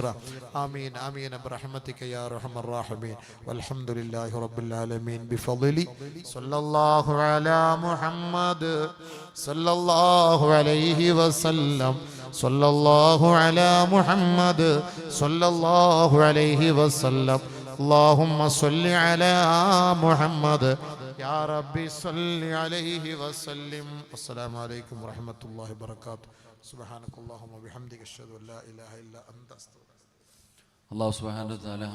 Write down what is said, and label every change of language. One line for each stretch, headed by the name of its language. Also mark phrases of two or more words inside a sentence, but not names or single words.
Arabic: آمين آمين برحمتك يا أرحم الراحمين. والحمد لله رب العالمين بفضل صلى الله على محمد صلى الله عليه وسلم. صلى الله على محمد صلى الله عليه وسلم. اللهم صل على محمد يا ربي صل عليه وسلم. السلام عليكم ورحمة الله وبركاته. سبحانك اللهم وبحمدك أشهد أن لا إله إلا أنت أستغفرك. الله سبحانه وتعالى